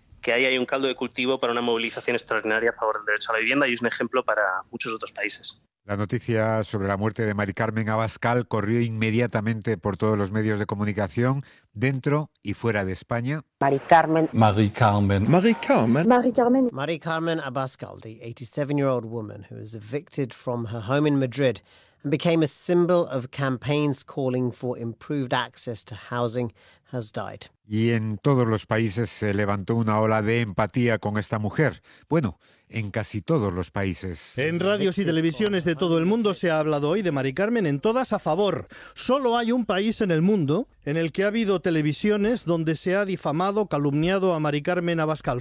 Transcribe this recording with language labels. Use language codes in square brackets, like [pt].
[es] que ahí hay un caldo de cultivo para una movilización extraordinaria a favor del derecho a la vivienda y es un ejemplo para muchos otros países. La noticia sobre la muerte de Mari Carmen Abascal corrió inmediatamente por todos los medios de comunicación, dentro y fuera de España. Mari Carmen. Mari Carmen. Mari Carmen. Mari Carmen. [en] Mari Carmen Abascal, the 87-year-old woman who was evicted from her home in Madrid and became a symbol of campaigns calling for improved access to housing, has died. [es] Y en todos los países se levantó una ola de empatía con esta mujer. Bueno, en casi todos los países. En radios y televisiones de todo el mundo se ha hablado hoy de Mari Carmen, en todas a favor. Solo hay un país en el mundo en el que ha habido televisiones donde se ha difamado, calumniado a Mari Carmen Abascal.